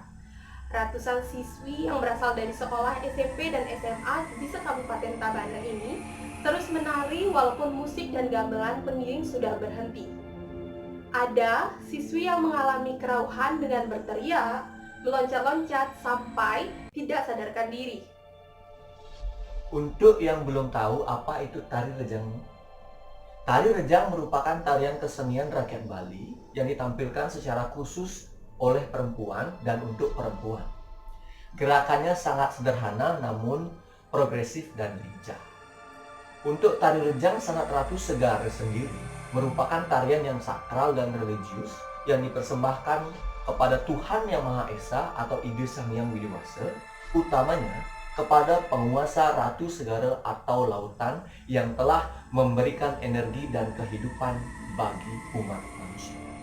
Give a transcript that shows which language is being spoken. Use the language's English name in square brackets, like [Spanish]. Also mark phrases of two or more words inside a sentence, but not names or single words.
[Indonesian] Ratusan siswi yang berasal dari sekolah SMP dan SMA di Kabupaten Tabanan ini terus menari walaupun musik dan gamelan pengiring sudah berhenti. Ada siswi yang mengalami kerauhan dengan berteriak, meloncat-loncat sampai tidak sadarkan diri. Untuk yang belum tahu apa itu tari rejang. Tari rejang merupakan tarian kesenian rakyat Bali yang ditampilkan secara khusus oleh perempuan dan untuk perempuan. Gerakannya sangat sederhana namun progresif dan lincah. Untuk tari rejang Senat Ratu Segara sendiri merupakan tarian yang sakral dan religius yang dipersembahkan kepada Tuhan Yang Maha Esa atau Ide Sang Hyang Widi-Wasa, utamanya kepada penguasa Ratu Segara atau lautan yang telah memberikan energi dan kehidupan bagi umat manusia.